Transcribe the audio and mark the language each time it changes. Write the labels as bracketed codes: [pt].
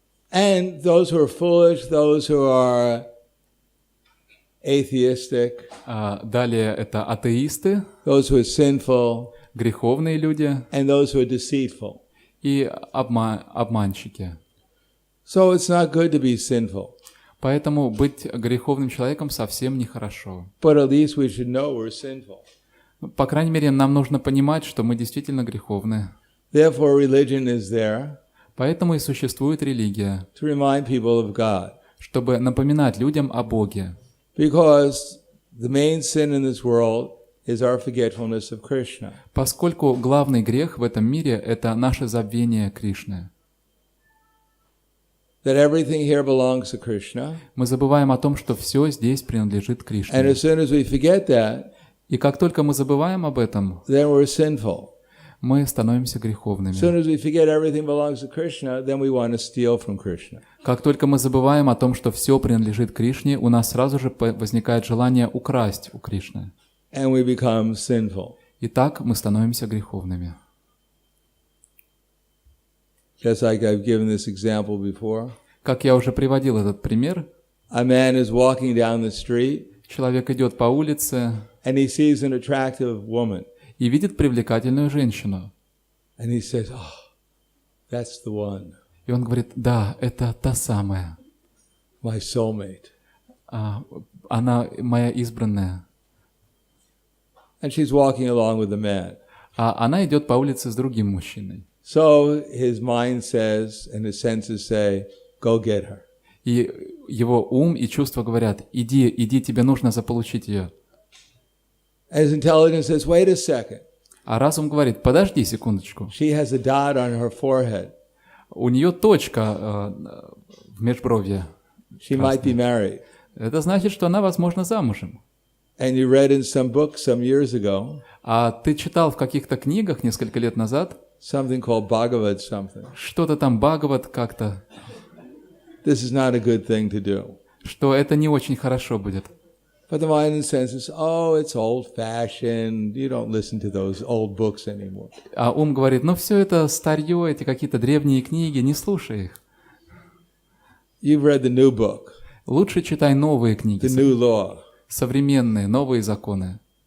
[en] And those who are foolish, those who are atheistic, [ru] Далее это атеисты, [en] those who are sinful, [ru] греховные люди [en] and those who are deceitful. [ru] и обманщики. [en] So it's not good to be sinful. [ru] Поэтому быть греховным человеком совсем нехорошо. [en] But at least we should know we're sinful. [ru] По крайней мере, нам нужно понимать, что мы действительно греховны. [en] Therefore, religion is there [ru] Поэтому и существует религия, [en] to remind people of God. [ru] чтобы напоминать людям о Боге. [en] Because the main sin in this world is our forgetfulness of Krishna. [ru] Поскольку главный грех в этом мире – это наше забвение Кришны. [en] That everything here belongs to Krishna. [ru] Мы забываем о том, что все здесь принадлежит [en] And [ru] Кришне. [en] as soon as we forget that, [ru] И как только мы забываем об этом, [en] then we're sinful. [ru] мы становимся [en] As [ru] греховными. [en] soon as we forget everything belongs to Krishna, then we want to steal from Krishna. [ru] Как только мы забываем о том, что все принадлежит Кришне, у нас сразу же возникает желание украсть у Кришны. [en] And we become sinful. [ru] И так мы становимся греховными. [en] Just like I've given this example before. [ru] Как я уже приводил этот пример, [en] A man is walking down the street [ru] человек идет по улице [en] and he sees an attractive woman. [ru] и видит привлекательную женщину. [en] And he says, oh, that's the one, [ru] И он говорит: да, это та самая. [en] my soulmate. [ru] Она моя избранная. [en] And she's walking along with the man. [ru] А она идет по улице с другим мужчиной. [en] So his mind says and his senses say, go get her. [ru] И его ум и чувства говорят: иди, тебе нужно заполучить ее. [en] And his intelligence says, wait a second. [ru] А разум говорит: подожди секундочку. [en] She has a dot on her forehead. [ru] У нее точка в межбровье. [en] She might be married. [ru] Это значит, что она, возможно, замужем. [en] And you read in some book some years ago [ru] А ты читал в каких-то книгах несколько лет назад [en] something called Bhagavad something. [ru] что-то там Бхагават как-то, [en] This is not a good thing to do. [ru] что это не очень хорошо будет. [en] But the mind and senses, oh, it's old-fashioned. You don't listen to those old books anymore. [ru] А ум говорит: ну все это старье, эти какие-то древние книги, не слушай их. [en] You've read the new book, [ru] Лучше читай новые книги, [en] the new law. [ru] современные, новые законы.